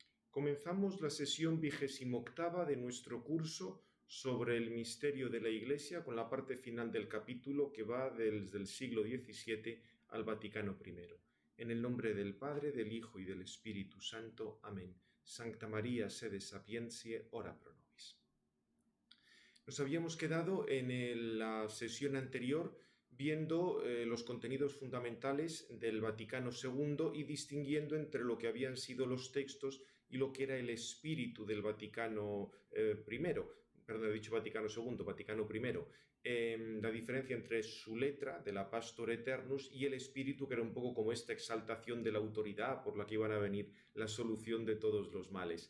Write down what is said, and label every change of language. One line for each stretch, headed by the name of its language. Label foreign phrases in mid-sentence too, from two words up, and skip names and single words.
Spanish: Comenzamos la sesión 28ª de nuestro curso sobre el misterio de la Iglesia con la parte final del capítulo que va desde el siglo XVII al Vaticano I. En el nombre del Padre, del Hijo y del Espíritu Santo. Amén.
Latin: Sancta María, sede sapientiae, ora pro nobis.
Spanish: Nos habíamos quedado en la sesión anterior viendo los contenidos fundamentales del Vaticano II y distinguiendo entre lo que habían sido los textos y lo que era el espíritu del Vaticano he dicho Vaticano II, Vaticano I, la diferencia entre su letra, de la Pastor Eternus, y el espíritu, que era un poco como esta exaltación de la autoridad por la que iban a venir la solución de todos los males.